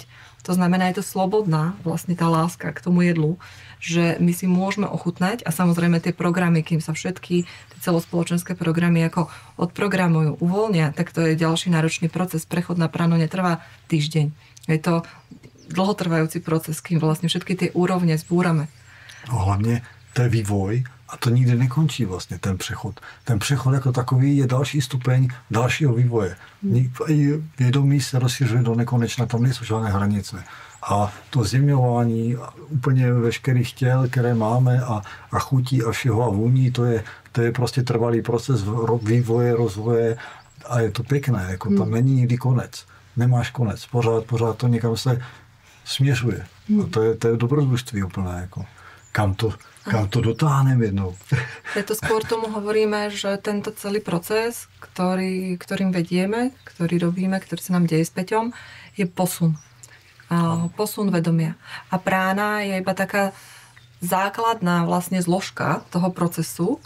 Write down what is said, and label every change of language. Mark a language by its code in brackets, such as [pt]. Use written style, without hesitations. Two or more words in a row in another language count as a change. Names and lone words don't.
[sk] To znamená, je to slobodná vlastne tá láska k tomu jedlu, že my si môžeme ochutnať a samozrejme tie programy, kým sa všetky tie celospoločenské programy ako odprogramujú, uvoľnia, tak to je ďalší náročný proces. Prechod na pránu netrvá týždeň. Je to dlhotrvajúci proces, kým vlastne všetky tie úrovne zbúrame. [cs] A hlavně to je vývoj a to nikdy nekončí vlastně ten přechod. Ten přechod jako takový je další stupeň dalšího vývoje. Vědomí se rozšiřuje do nekonečna, tam nejsou žádné hranice. A to zjemňování úplně veškerých těl, které máme a chutí a všeho a vůní, to je prostě trvalý proces vývoje, rozvoje a je to pěkné, jako tam není nikdy konec. Nemáš konec, pořád to někam se směřuje. A to je dobrodružství úplné, jako kam to dotáhneme jednou. [sk] Preto skôr tomu hovoríme, že tento celý proces, ktorým vedieme, ktorý robíme, ktorý sa nám deje s Peťom, je posun. Posun vedomia. A prána je iba taká základná vlastne zložka toho procesu.